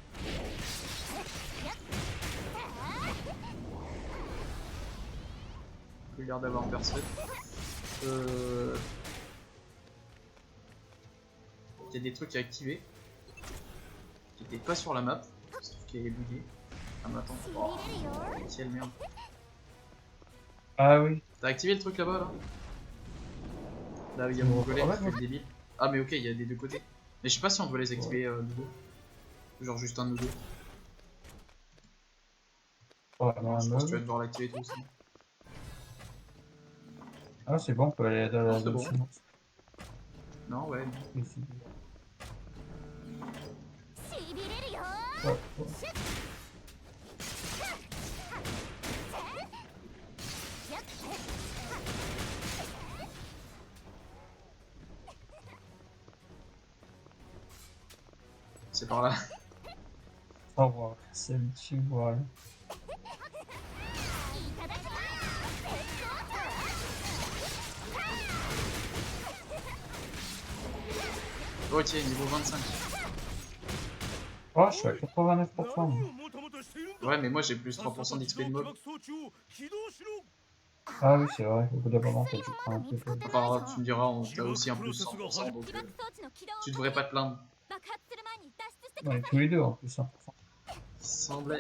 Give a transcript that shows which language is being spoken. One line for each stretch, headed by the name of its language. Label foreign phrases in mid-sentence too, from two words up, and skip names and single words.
French: Plus l'air d'avoir personne. Il y a des trucs à activer qui étaient pas sur la map, sauf qui est bugué. Ah mais attends, oh,
Japanese: しびれるよ
French: quelle merde. Ah oui. T'as activé le truc là-bas là? Là il y a mon golem Ouais, qui fait le débile. Ah mais ok, il y a des deux côtés. Mais je sais pas si on doit les activer nous deux. Genre juste un de nous deux. Ouais, dans Je la pense que tu vas mob. devoir l'activer toi aussi. Ah, c'est bon, on peut aller dans Non, la c'est zone bon. suivante. Non ouais. Ici.
Japanese: しびれるよ
French: Ouais, ouais. C'est par là. Au revoir. C'est un petit voile.
Japanese: いただきます
French: Ok, niveau 25. Oh, je suis à 89%.
Japanese: 何
French: moi.
Japanese: をもたもたしているんだ
French: Ouais mais moi j'ai plus
Japanese: さっさと
French: 3%
Japanese: 自
French: d'XP
Japanese: 動
French: de
Japanese: 起
French: mob.
Japanese: 爆装置を起動しろ
French: Ah oui, c'est vrai. Au bout d'un moment, t'as dû prendre un peu de... Enfin tu me diras, t'as aussi un plus 100% donc
Japanese: 起爆装置の起動を
French: tu devrais pas te plaindre.
Japanese: 爆発する前に脱出してく
French: On
Japanese: だ
French: est
Japanese: さい
French: tous les deux en plus, 100%. Semblait.